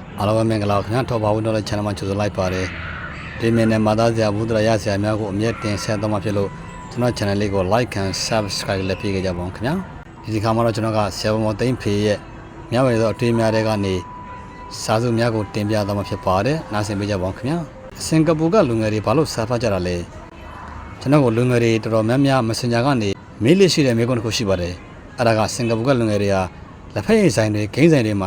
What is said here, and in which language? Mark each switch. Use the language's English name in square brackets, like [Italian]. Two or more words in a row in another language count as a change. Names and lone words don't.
[Burmese] အားလုံးပဲမင်္ဂလာပါခင်ဗျာထောက်ပါဝင်တော့တဲ့ channel မှာကြိုဆိုလိုက်ပါတယ်ဒီနေ့နဲ့မာသားစရာဘူးတရရစရာများကိုအမြဲတင်ဆက်သွားမှာဖြစ်လို့ကျွန်တော် channel လေးကို [English] like and subscribe [Burmese] လုပ်ပေးကြပါဦးခင်ဗျာဒီခါမှာတော့ကျွန်တော်ကဆရာမော်သိန်းဖေရဲ့မြဝယ်သောအတွေ့အများတွေကနေစာစုများကိုတင်ပြသွားမှာ ဖြစ်ပါတယ်နားဆင်ပေးကြပါဦးခင်ဗျာစင်ကာပူကလူငယ်တွေဘာလို့စာဖတ်ကြတာလဲကျွန်တော်ကလူငယ်တွေတော်တော်များများ Messenger ကနေမေးလို့ရှိတဲ့မေးခွန်းတစ်ခုရှိပါတယ်အဲ့ဒါကစင်ကာပူကလူငယ်တွေကလက်ဖက်ရည်ဆိုင်တွေဂိမ်းဆိုင်တွေမှာ